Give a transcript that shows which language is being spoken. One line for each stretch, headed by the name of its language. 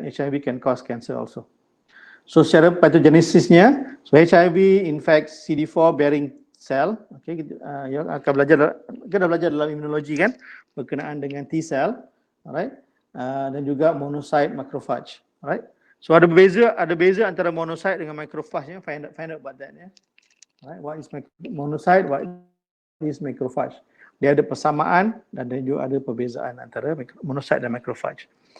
English: HIV can cause cancer also. So
Malay: secara patogenesisnya,
English: so HIV infects CD4 bearing cell.
Malay: Okay, yang akan kita belajar dalam imunologi kan, berkenaan dengan T cell, alright, dan juga monocyte macrophage, alright. So ada beza antara monocyte dengan macrophage ya.
English: Find out about that ya. Alright, what is monocyte, what is macrophage?
Malay: Dia ada persamaan dan juga ada perbezaan antara monocyte dan macrophage.